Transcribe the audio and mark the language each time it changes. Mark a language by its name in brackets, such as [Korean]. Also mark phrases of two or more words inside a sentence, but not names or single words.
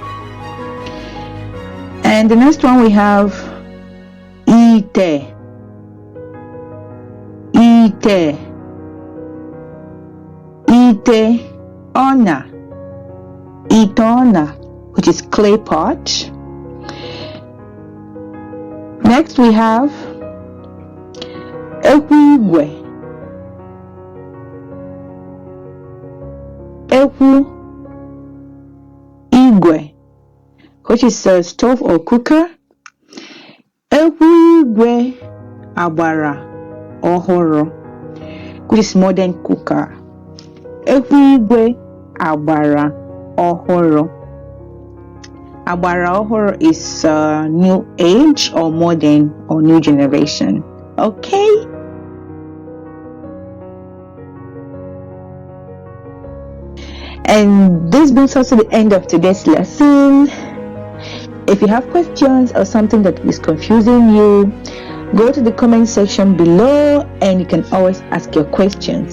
[English] And the next one we have [Igbo] ite ona, [English] which is clay pot. Next we have [Igbo] ekwu igwe, [English] which is a stove or cooker. [Igbo] Ekwu igwe agbara ohoro, [English] which is modern cooker. [Igbo] Ekwu igwe agbara ohoro. Agbara ohoro [English] is new age or modern or new generation. Okay. And this brings us to the end of today's lesson. If you have questions or something that is confusing you, go to the comment section below and you can always ask your questions.